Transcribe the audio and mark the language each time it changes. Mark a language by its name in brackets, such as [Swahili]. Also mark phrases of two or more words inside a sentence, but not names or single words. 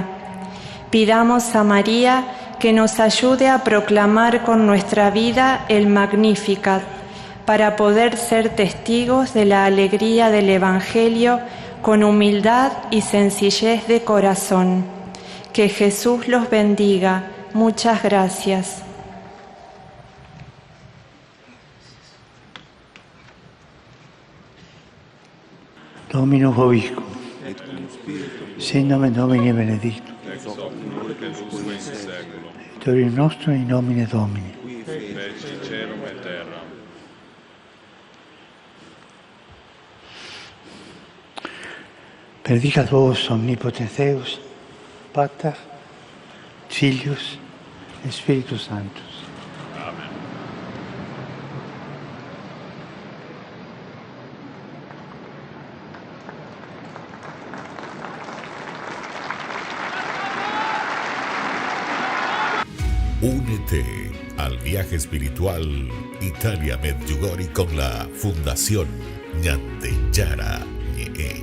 [Spanish] Pidamos a María que nos ayude a proclamar con nuestra vida el Magnificat, para poder ser testigos de la alegría del Evangelio con humildad y sencillez de corazón. Que Jesús los bendiga. Muchas gracias. [Latin] Dominus vobiscum. Sin nomen Domini benedictum. Aiutorium nostrum in nomine Domini. Benedicat vos omnipotens Deus, Pater, Filius, Spiritus Sanctus. [Spanish] Amén. Únete al viaje espiritual Italia Medjugorje con la Fundación Ñande Yara Ñe.